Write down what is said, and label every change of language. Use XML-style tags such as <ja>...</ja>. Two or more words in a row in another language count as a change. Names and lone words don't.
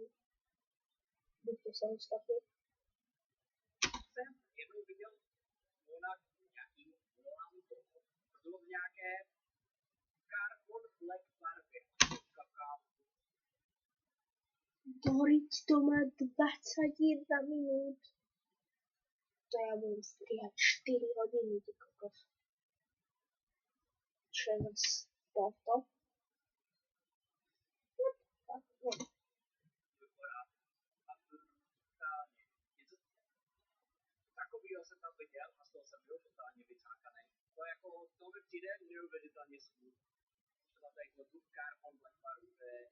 <sk>Buďte samostatní. Doriť to má 21 minút. To ja budem strihať 4 hodiny, ty kokos. Čo je z tohto? No.</sk> <cs>Takovýho jsem tam viděl a z toho jsem byl totálně vycákaný. To jako, to mi přijde neuvěřitelně smutný. Třeba tady tu Carbon Black barvu, to je</cs>